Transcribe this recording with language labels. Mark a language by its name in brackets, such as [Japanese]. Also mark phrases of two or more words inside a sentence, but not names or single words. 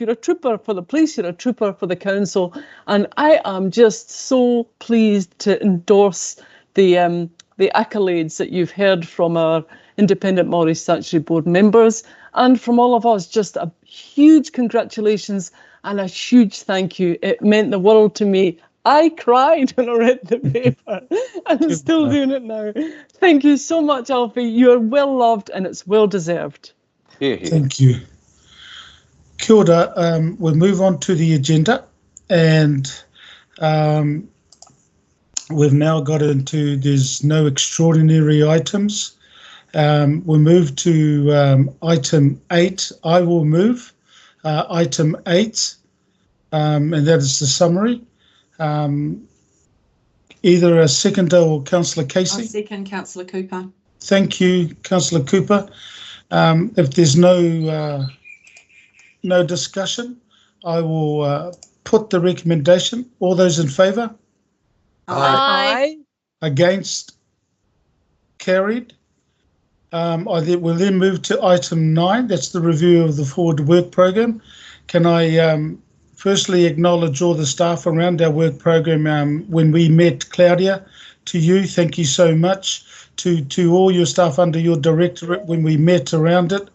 [English] You're a trooper for the police, you're a trooper for the council. And I am just so pleased to endorse the accolades that you've heard from our Independent Māori Statutory Board members and from all of us. Just a huge congratulations and a huge thank you. It meant the world to me. I cried when I read the paper and I'm still doing it now. Thank you so much, Alfie. You're well loved and it's well deserved. Thank you. [Māori] Kia ora. [English] We'll move on to the agenda, and we've now got into there's no extraordinary items. We'll move to item 8. I will move item 8, and that is the summary. Either a seconder or Councillor Casey. I second Councillor Cooper. Thank you, Councillor Cooper. If there's no discussion, I will put the recommendation. All those in favour? Aye. Against? Carried. We'll then move to item 9. That's the review of the Forward Work Programme. Can I firstly acknowledge all the staff around our work programme when we met? Claudia, to you, thank you so much. To all your staff under your directorate when we met around it.